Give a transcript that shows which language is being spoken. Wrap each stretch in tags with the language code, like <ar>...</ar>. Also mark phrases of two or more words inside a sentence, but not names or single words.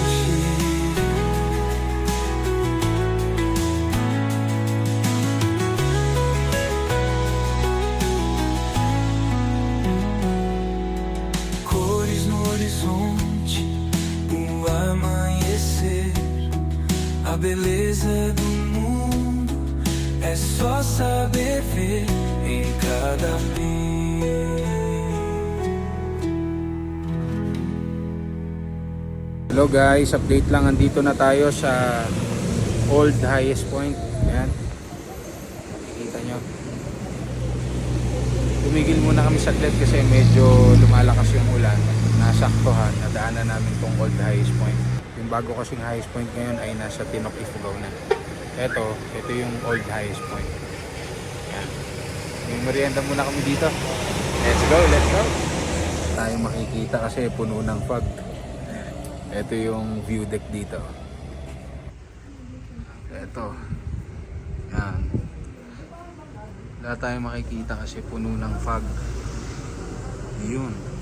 <pt>Cores no horizonte, o amanhecer, a beleza do mundo é só saber ver em cada fim.</pt> <en>Hello guys,</en> <tl>update lang. Andito na tayo sa Old Highest Point. Ayan. Nakikita nyo. Tumigil muna kami saglit kasi medyo lumalakas yung ulan. Nasaktuhan, nadaanan namin tong Old Highest Point. Yung bago kasing highest point ngayon ay nasa Tinok, Ifugao na. Ito yung Old Highest Point. Ayan. May merienda muna kami dito.</tl> <en>Let's go, let's go.</en> <tl>Tayo makikita kasi puno ng fog. Ito yung</tl> <en>view deck</en> <tl>dito. Ito. Yan. Wala tayong makikita kasi puno ng fog. Yun.</tl>